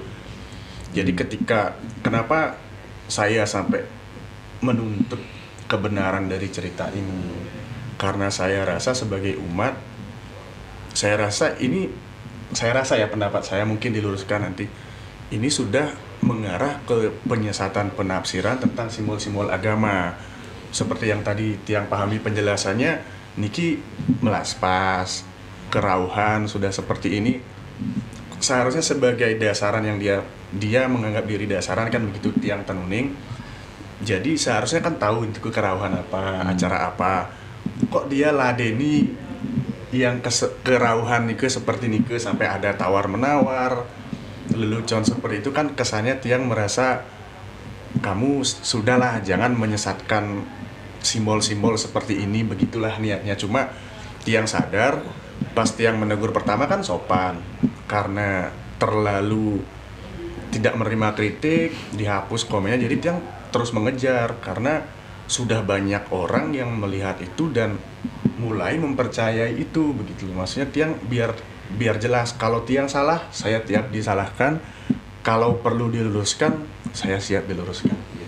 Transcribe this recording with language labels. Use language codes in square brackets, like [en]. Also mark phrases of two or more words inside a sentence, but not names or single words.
[id] Jadi kenapa saya sampai menuntut kebenaran dari cerita ini, karena saya rasa sebagai umat, saya rasa ya pendapat saya mungkin diluruskan nanti, ini sudah mengarah ke penyesatan penafsiran tentang simbol-simbol agama. Seperti yang tadi tiang pahami penjelasannya, niki melaspas, kerauhan sudah seperti ini. Seharusnya sebagai dasaran yang dia menganggap diri dasaran kan begitu tiang tenuning. Jadi seharusnya kan tahu itu kerauhan apa, acara apa. Kok dia ladeni yang kerauhan nike seperti nike sampai ada tawar menawar, lelucon seperti itu kan kesannya tiang merasa kamu sudahlah jangan menyesatkan simbol-simbol seperti ini, begitulah niatnya. Cuma tiang sadar pas tiang menegur pertama kan sopan, karena terlalu tidak menerima kritik dihapus komennya, jadi tiang terus mengejar karena sudah banyak orang yang melihat itu dan mulai mempercayai itu begitu. Maksudnya tiang biar jelas, kalau tiang salah saya tiap disalahkan, kalau perlu diluruskan saya siap diluruskan gitu.